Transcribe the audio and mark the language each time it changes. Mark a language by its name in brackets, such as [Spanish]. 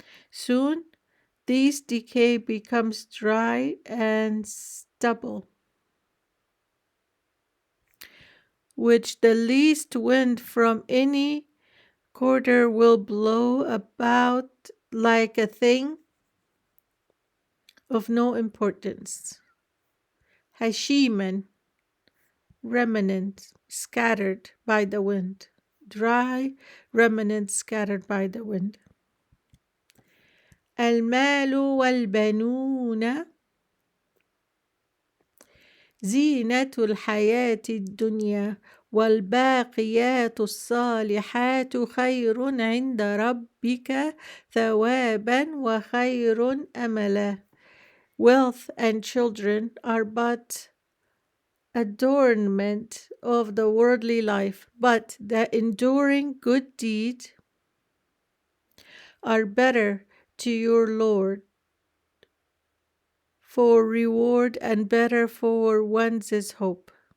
[English] Soon, these decay becomes dry and stubble, which the least wind from any quarter will blow about like a thing of no importance. Hashiman, remnant scattered by the wind. Dry remnant scattered by the wind. [Arabic] المال والبنون زينة الحياة الدنيا والباقيات الصالحات خير عند ربك ثوابا وخير أملا. [English] Wealth and children are but adornment of the worldly life, but the enduring good deed are better to your Lord for reward and better for one's hope.